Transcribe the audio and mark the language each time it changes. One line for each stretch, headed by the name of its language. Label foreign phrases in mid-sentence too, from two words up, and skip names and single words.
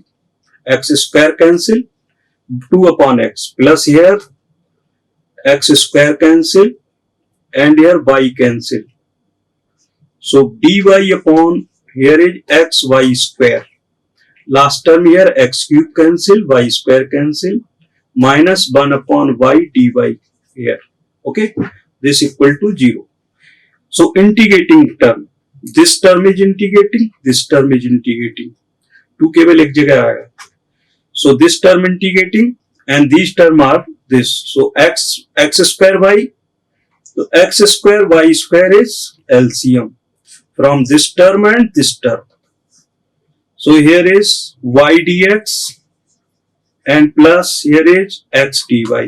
English: X square cancel 2 upon x plus here x square cancel and here y cancel. So dy upon here is x y square. Last term here x cube cancel, y square cancel minus 1 upon y dy here. Okay. This equal to 0. So integrating term. This term is integrating.
Hindi: 2 केवल एक जगह आएगा.
English: So this term integrating and these term are this. So x square y. So x square y square is LCM from this term and this term. So here is y dx and plus here is x dy.